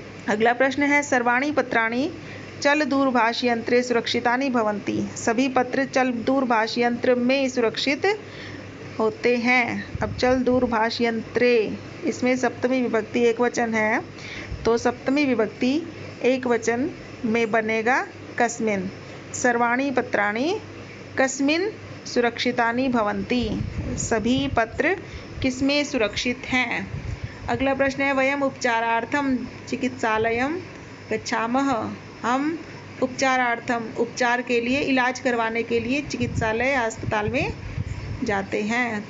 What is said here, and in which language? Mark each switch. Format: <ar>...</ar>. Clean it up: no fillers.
<hi>अगला प्रश्न है</hi> <sa>सर्वाणि पत्राणि चल दूरभाष यंत्रे सुरक्षितानि भवन्ति।</sa> <hi>सभी पत्र चल दूरभाष यंत्र में सुरक्षित होते हैं। अब चल दूरभाष यंत्रे, इसमें सप्तमी विभक्ति एक वचन है, तो सप्तमी विभक्ति एक वचन में बनेगा कस्मिन।</hi> <sa>सर्वाणि पत्राणि कस्मिन सुरक्षितानि भवन्ति।</sa> <hi>सभी पत्र किसमें सुरक्षित हैं। अगला प्रश्न है</hi> <sa>वयम उपचारार्थम चिकित्सालयम गच्छामः।</sa> <hi>हम उपचारार्थम, उपचार के लिए, इलाज करवाने के लिए चिकित्सालय अस्पताल में जाते हैं।</hi>